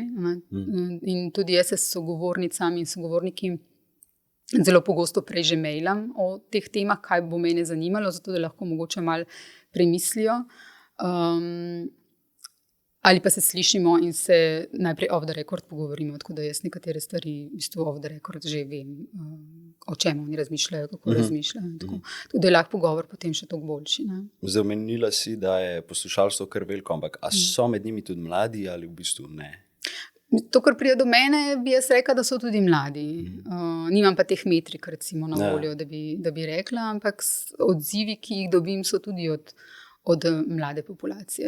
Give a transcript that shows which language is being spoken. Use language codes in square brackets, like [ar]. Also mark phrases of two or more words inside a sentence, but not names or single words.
[sl] In tudi jaz se s sogovornicami in sogovorniki zelo pogosto prej že mailam o teh temah, kaj bo mene zanimalo, zato da lahko mogoče malo premislijo. Ali pa se slišimo in se najprej [en] off the record [sl] pogovorimo, tako da jaz nekatere stvari v bistvu [en] off the record [sl] že vem, o čem oni razmišljajo, kako razmišljajo. Tako da je lahko pogovor potem še toliko boljši. Zdaj omenila si, da je poslušalstvo kar veliko, ampak a so med njimi tudi mladi ali v bistvu ne? To, kar pride do mene, bi jaz rekla, da so tudi mladi. Nimam pa teh metrik, recimo, na voljo, da bi rekla, ampak odzivi, ki jih dobim, so tudi od mlade populacije.